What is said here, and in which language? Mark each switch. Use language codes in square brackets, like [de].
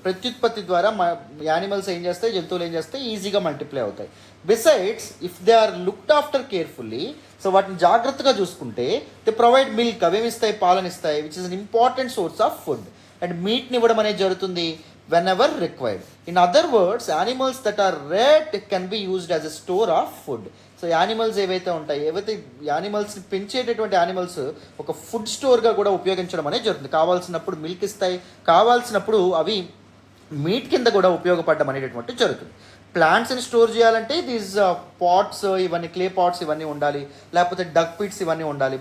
[te] ప్రత్యుత్పత్తి ద్వారా యానిమల్స్ ఏం చేస్తాయి, జంతువులు ఏం చేస్తాయి, ఈజీగా మల్టిప్లై అవుతాయి. [en] besides if they are looked after carefully, [te] so వాటిని జాగ్రత్తగా చూసుకుంటే [en] they provide milk, [te] అవేమిస్తాయి, పాలనిస్తాయి, [en] Which is an important source of food. [te] And మీట్ని ఇవ్వడం అనేది జరుగుతుంది [en] whenever required. In other words, animals that are reared can be used as a store of food. [te] So animals ఏవైతే ఉంటాయి, ఏవైతే యానిమల్స్ని పెంచేటటువంటి animals ఒక food స్టోర్గా కూడా ఉపయోగించడం అనేది జరుగుతుంది. కావాల్సినప్పుడు మిల్క్ ఇస్తాయి, కావాల్సినప్పుడు అవి మీట్ కింద కూడా ఉపయోగపడడం అనేటటువంటి జరుగుతుంది. ప్లాంట్స్ని స్టోర్ చేయాలంటే దీస్ పాట్స్, ఇవన్నీ క్లే పాట్స్ ఇవన్నీ ఉండాలి, లేకపోతే డక్ పిట్స్ ఇవన్నీ ఉండాలి.